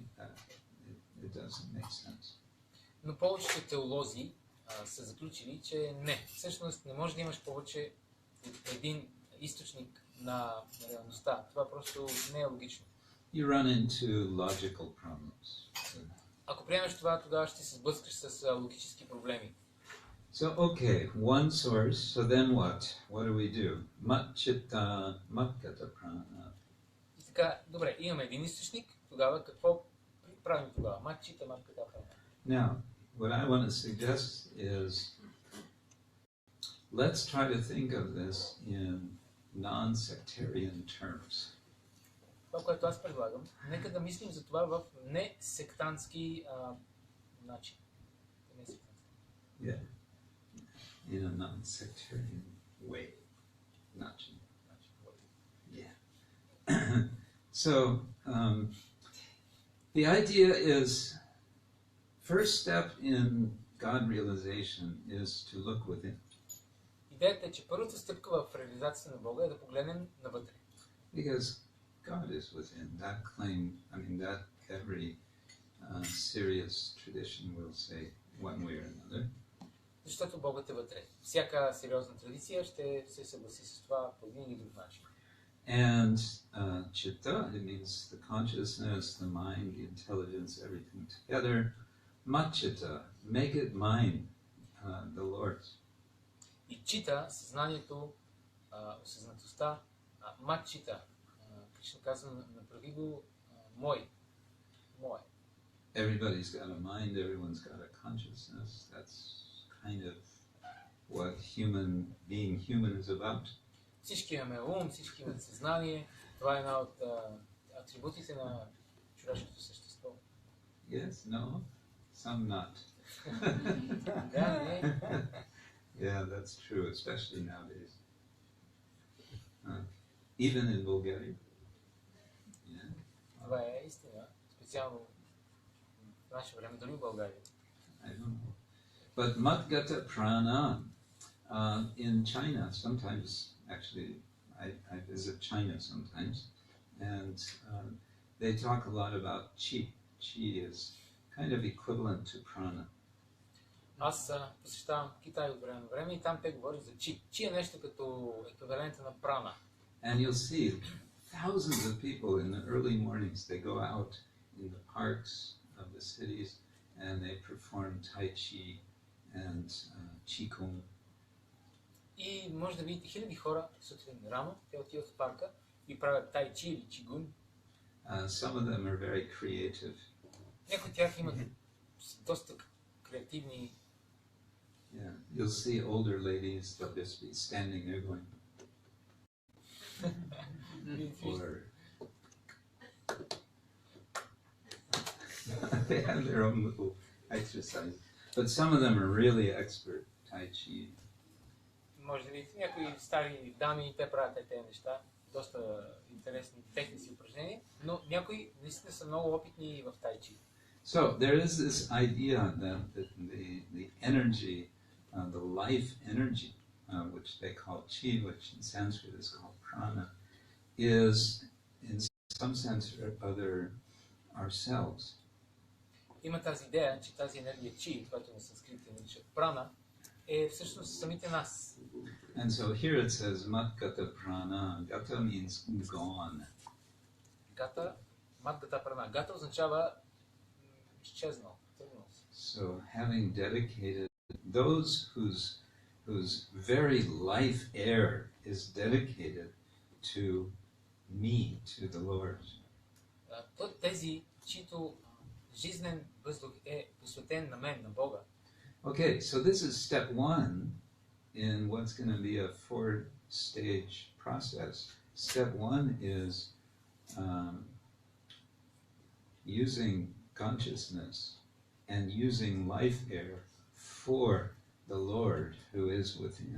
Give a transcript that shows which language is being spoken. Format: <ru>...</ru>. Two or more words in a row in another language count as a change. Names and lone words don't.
<en>That it doesn't make sense.</en> <bg>Но повечето теолози са заключили, че не. Всъщност не може да имаш повече от един източник на реалността. Това просто не е логично.</bg> <en>You run into logical problems.</en> <bg>Ако приемеш това, тогава ще се сблъскаш с логически проблеми.</bg> <en>So, okay, one source, so then what? What do we do?</en> <sa>Mat-cittāḥ, mad-gata-prāṇā.</sa> <bg>И така, добре, имаме един източник, тогава какво правим тогава?</bg> <sa>Мат-cittāḥ, mad-gata-prāṇā.</sa> <en>Now, what I want to suggest is, let's try to think of this in non-sectarian terms.</en> <bg>Това, което аз предлагам, нека да мислим за това в несектантски начин.</bg> <en>Yeah, in a non-sectarian way. Yeah. So, the idea is, first step in God realization is to look within.</en> <bg>Идеята е, че първата стъпка в реализацията на Бога е да погледнем навътре.</bg> <en>Because God is within. That claim, that every serious tradition will say one way or another.</en> <bg>Защото Богът е вътре. Всяка сериозна традиция ще се съгласи с това по един или друг начин.</bg> <en>And cittā, it means the consciousness, the mind, the intelligence, everything together. Mac-cittā, make it mine, the Lord's.</en> <bg>И чита, съзнанието, осъзнатостта, мад-cittāḥ. Кришна казва, направи го мой.</bg> <en>Everybody's got a mind, everyone's got a consciousness. That's kind of what being human is about.</en> <bg>Всички имаме ум, всички имаме съзнание. Това е една от атрибутите на човешкото същество.</bg> <en>Yes, no, some not.</en> <bg>Да, не.</bg> <en>Yeah, that's true, especially nowadays. Even in Bulgaria. Yeah.</en> <bg>Това е истина, специално в наше време, дори в България.</bg> <en>I don't know. But mad-gata-prāṇā, in China, sometimes, actually, I visit China sometimes, and they talk a lot about qi. Qi is kind of equivalent to prana.</en> <bg>Аз посещавам Китай от време на време и там те говорят за чи. Чи е нещо като еквивалента на прана.</bg> <en>And you'll see thousands of people in the early mornings, they go out in the parks of the cities and they perform tai chi and qigong.</en> <bg>И може да видите хиляди хора сутрин рано, те отиват в парка и правят тай чи или чигун.</bg> <en>Some of them are very creative. Някои от тях имат доста креативни. Yeah, you'll see older ladies, they'll just be standing there going. Or they have their own little exercise. But some of them are really expert Tai Chi.</en> <bg>Може да видите някои стари дами, те правят тези неща, доста интересни техници и упражнения, но някои наистина са много опитни в тай чи.</bg> <en>So there is this idea that the energy, the life energy, which they call chi, which in Sanskrit is called prana, is in some sense or other ourselves.</en> <bg>Има тази идея, че тази енергия чи, която на санскрит се нарича прана, е всъщност самите нас.</bg> <en>And so here it says mat-gata-prāṇā. Gata means gone.</en> <sa>गत, मद्गतप्राणा.</sa> <bg>Гата означава изчезнал, тръгнал се.</bg> <en>So having dedicated those whose very life air is dedicated to me, to the Lord. Тези, чието жизнен въздух е посветен на мен, на Бога. Okay, so this is step one in what's going to be a 4-stage process. Step 1 is using consciousness and using life air for the Lord who is within.</en>